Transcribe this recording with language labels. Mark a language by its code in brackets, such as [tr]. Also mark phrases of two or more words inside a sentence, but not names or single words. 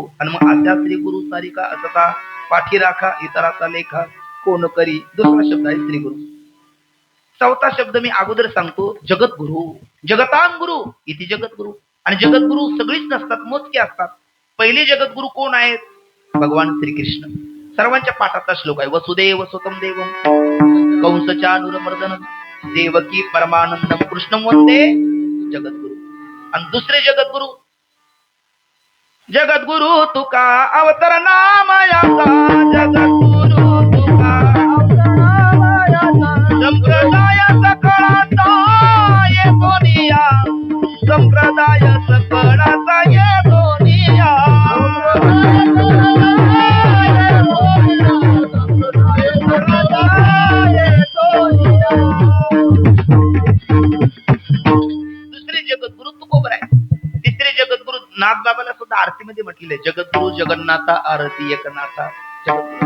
[mr] आणि मग अशा श्री गुरु सारिका असता पाठीराखा, इतराचा लेखा कोण करी. दुसरा शब्द आहे श्री गुरु. चौथा शब्द मी अगोदर सांगतो, जगद्गुरु. [sa] जगतां गुरु [mr] इथे जगद्गुरु. आणि जगद्गुरु सगळीच नसतात, मोजके असतात. पहिले जगद्गुरु कोण आहेत? भगवान श्रीकृष्ण. सर्वांच्या पाठाचा श्लोक आहे, [sa] वसुदेव सुतं देवं कंस चाणूरमर्दनं देवकी परमानंदम कृष्णं वंदे जगद्गुरु. [mr] आणि दुसरे जगद्गुरु, जगद्गुरु तुका अवतर नामयाचा, जगद्गुरु तुका संप्रदाय सकळाचा ये दुनिया, संप्रदाय सकळाचा ये दुनिया. दुसरे जगद्गुरु तुकोबर आहे. तिसरे जगद्गुरु नाथबाबाला सुद्धा आरतीमध्ये म्हटलेले आहे, जगद्गुरु जगन्नाथा आरती एकनाथा जगद्गुरु.